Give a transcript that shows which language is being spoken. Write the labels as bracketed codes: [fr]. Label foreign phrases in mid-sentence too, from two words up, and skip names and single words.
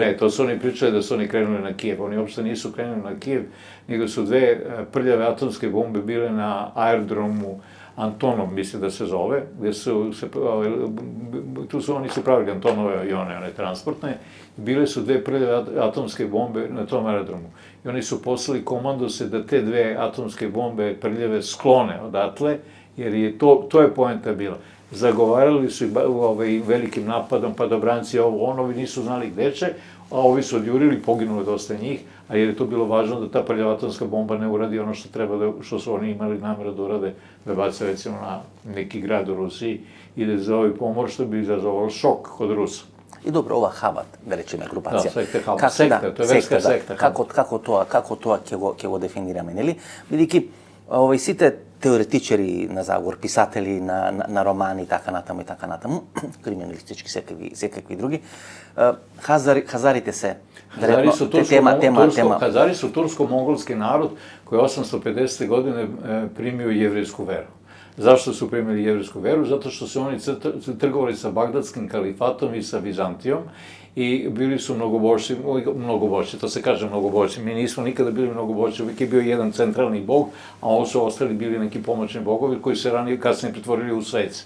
[mk] Не, тоа се [sr] они причали да се они кренули на Киев. Они уопште нису кренули на Киев, него су две прљаве атомски бомби биле на аеродрому Антонов, мисли да се зове, где ту они се правили Антонове авиони, one транспортне, биле су две прљаве атомски бомби на том аеродрому. И они су послали командосе да те две атомски бомбе прљаве склоне одатле, jer je to je poenta bila. Zagovarali su i velikim napadom, padobranci, ovi nisu znali gde će, a ovi su odjurili, poginulo dosta njih, a jer je to bilo važno da ta prljava atomska bomba ne uradi ono što treba, što su oni imali namera da urade, da bace recimo na neki grad u Rusiji i da izazove pomor, što bi izazovalo šok kod Rusa. [mk] И добро, ова Хабат, да речеме, групација. Да, секта, тоа е верска секта. Како тоа ќе го дефинираме, нели? Бидејќи сите теоретичари на заговор, писатели на романи и така натаму, криминалистички, секакви други, хазарите се [sr] Хазари su tursko-mongolski narod koji je 850. godine primio jevrijsku veru. Zašto su primili jevrijsku veru? Zato što su oni trgovali sa Bagdadskim kalifatom i sa Vizantijom i bili su mnogobožci, to se kaže mnogobožci. Mi nismo nikada bili mnogobožci, uvijek je bio jedan centralni bog, a ovo su ostali bili neki pomoćni bogovi koji se kasnije pretvorili u svece.